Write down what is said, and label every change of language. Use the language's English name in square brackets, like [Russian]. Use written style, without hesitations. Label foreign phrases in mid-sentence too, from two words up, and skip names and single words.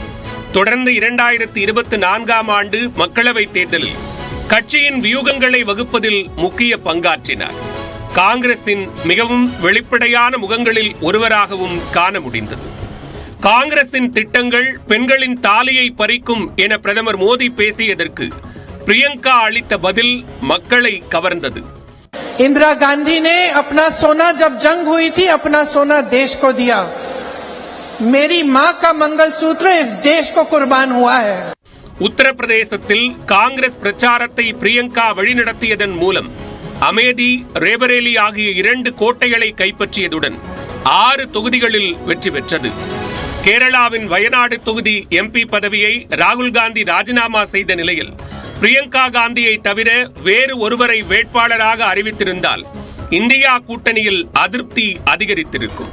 [Tamil] தொடர்ந்து 2024ஆம் ஆண்டு மக்களவை தேர்தலில் கட்சியின் வியூகங்களை வகுப்பதில் முக்கிய பங்காற்றினார். காங்கிரசின் மிகவும் வெளிப்படையான முகங்களில் ஒருவராகவும் காண முடிந்தது. காங்கிரசின் திட்டங்கள் பெண்களின் தாலியை பறிக்கும் என பிரதமர் மோடி பேசியதற்கு பிரியங்கா அளித்த பதில் மக்களை கவர்ந்தது. [Hindi] इंदिरा गांधी ने अपना सोना जब जंग हुई थी अपना सोना देश को दिया. मेरी मां का मंगलसूत्र इस देश को कुर्बान हुआ है. [Tamil] உத்தரப்பிரதேசத்தில் காங்கிரஸ் பிரச்சாரத்தை பிரியங்கா வழிநடத்தியதன் மூலம் அமேதி ரேபரேலி ஆகிய 2 கோட்டைகளை கைப்பற்றியதுடன் 6 தொகுதிகளில் வெற்றி பெற்றது. கேரளாவின் வயநாடு தொகுதி எம்பி பதவியை ராகுல் காந்தி ராஜினாமா செய்த நிலையில் பிரியங்கா காந்தியை தவிர வேறு ஒருவரை வேட்பாளராக அறிவித்திருந்தால் இந்தியா கூட்டணியில் அதிருப்தி அதிகரித்திருக்கும்.